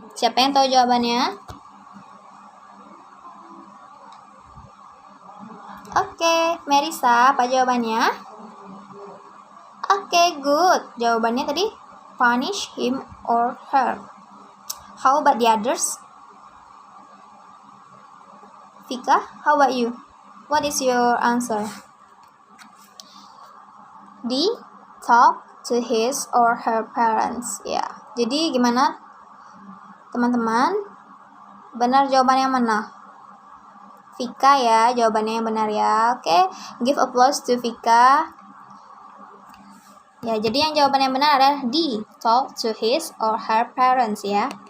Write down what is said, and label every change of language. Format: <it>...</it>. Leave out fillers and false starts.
<id>Siapa yang tahu jawabannya? Oke, Merisa, apa jawabannya? Oke, good. Jawabannya tadi</id> <en>punish him or her. How about the others? Vika, how about you? What is your answer? D. Talk to his or her parents.</en> <id>Ya, jadi gimana teman-teman? Benar jawaban yang mana? Vika ya, jawabannya yang benar ya. Oke,</id> <en>give applause to</en> <id>Vika. Ya, jadi yang jawaban yang benar adalah D.</id> <en>Talk to his or her parents ya.</en>